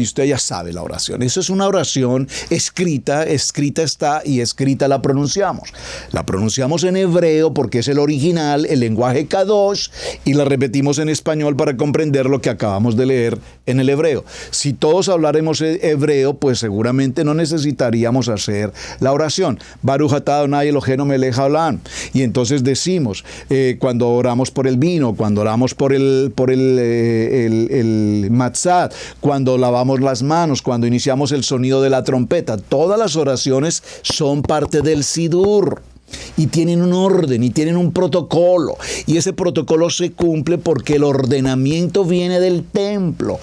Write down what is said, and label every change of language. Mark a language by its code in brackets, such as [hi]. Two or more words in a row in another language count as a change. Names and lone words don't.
[es] Usted ya sabe la oración. Eso es una oración escrita está y escrita la pronunciamos. La pronunciamos en hebreo porque es el original, el lenguaje Kadosh, y la repetimos en español para comprender lo que acabamos de leer en el hebreo. Si todos habláramos hebreo, pues seguramente no necesitaríamos hacer la oración. [he] ברוך אתה אדוני אלוהינו מלך העולם. [es] Y entonces decimos, cuando oramos por el vino, cuando oramos por el matzat, cuando lavamos las manos, cuando iniciamos el sonido de la trompeta. Todas las oraciones son parte del Sidur. Y tienen un orden y tienen un protocolo, y ese protocolo se cumple porque el ordenamiento viene del templo.